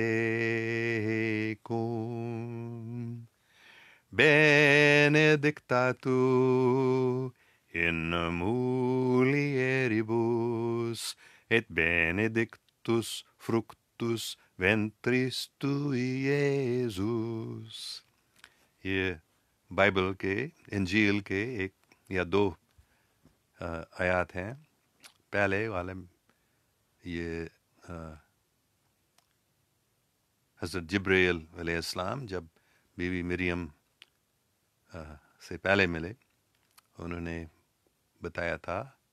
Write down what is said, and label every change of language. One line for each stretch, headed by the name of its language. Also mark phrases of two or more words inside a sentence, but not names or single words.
Latin: tecum, benedicta tu in mulieribus, et benedictus fructus ventris tui, Iesus.
Urdu: یہ بائبل کے انجیل کے ایک یا دو آیات ہیں. پہلے والے یہ حضرت جبرائیل علیہ السلام جب بیوی مریم سے پہلے ملے، انہوں نے بتایا تھا